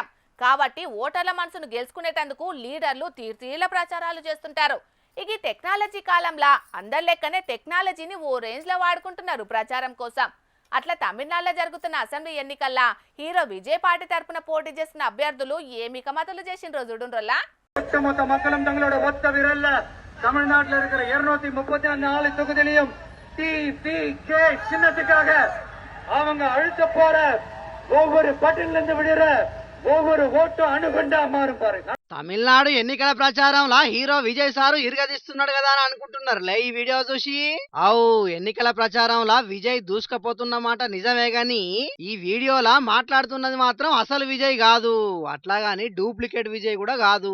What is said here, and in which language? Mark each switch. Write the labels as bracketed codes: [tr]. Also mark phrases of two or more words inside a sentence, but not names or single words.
[te] కాబట్టి ఓటర్ల మనసును గెలుచుకునేటందుకు లీడర్లు తీర్తీల ప్రచారాలు చేస్తుంటారు. ఇక టెక్నాలజీ కాలంలో అందరి లెక్కనే టెక్నాలజీని ఓ రేంజ్లో వాడుకుంటున్నారు ప్రచారం కోసం. అట్లా తమిళనాడులో జరుగుతున్న అసెంబ్లీ ఎన్నికల్లో హీరో విజయ్ పార్టీ తరపున పోటీ చేసిన అభ్యర్థులు ఏమి కమతలు చేసిండ్రో చూడుండ్రోల్లా. [ta] தமிழ்நாட்டில் இருக்கிற 234 தொகுதியிலும் TPK சின்னத்துக்காக அவங்க அழுத்த போற ஒவ்வொரு பட்டன்ல இருந்து விடுற ஒவ்வொரு ஓட்டும் அணுகுண்டா மாறும் பாருங்க. [te] తమిళనాడు ఎన్నికల ప్రచారంలా హీరో విజయ్ సారు ఇరగదీస్తున్నాడు కదా అని అనుకుంటున్నారులే ఈ వీడియో చూసి. అవు ఎన్నికల ప్రచారంలా విజయ్ దూసుకపోతున్న మాట నిజమే గాని ఈ వీడియోలా మాట్లాడుతున్నది మాత్రం అసలు విజయ్ కాదు, అట్లాగాని డూప్లికేట్ విజయ్ కూడా కాదు.